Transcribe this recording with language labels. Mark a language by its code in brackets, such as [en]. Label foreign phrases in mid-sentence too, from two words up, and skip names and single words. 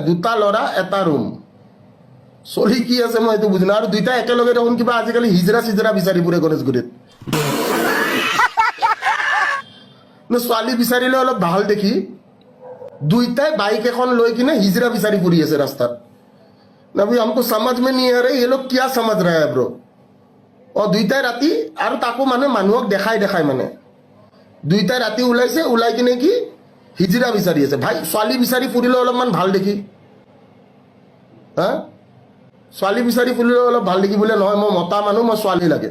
[as] দুটা ল'ৰা এটা ৰুম, চলি কি আছে মই এইটো বুজি নাপাওঁ। আৰু দুইটা একেলগে দেখোন কিবা আজিকালি হিজৰা চিজৰা বিচাৰি ফুৰে গণেশগুৰিত। ছোৱালী বিচাৰিলে অলপ ভাল দেখি দুইটাই বাইক এখন লৈ কিনে হিজৰা বিচাৰি ফুৰি আছে ৰাস্তাত। [hi] ना भाई हमको समझ में नहीं आ रहा ये लोग क्या समझ रहा है ब्रो। [as] দুইটাই ৰাতি, আৰু তাকো মানে মানুহক দেখাই দেখাই, মানে দুইটাই ৰাতি ওলাইছে, ওলাই কিনে কি হিজৰা বিচাৰি আছে। ভাই ছোৱালী বিচাৰি ফুৰিলে অলপমান ভাল দেখি, ছোৱালী বিচাৰি ফুৰিলে অলপ ভাল দেখি বোলে নহয়, মই মতা মানুহ, মই ছোৱালী লাগে।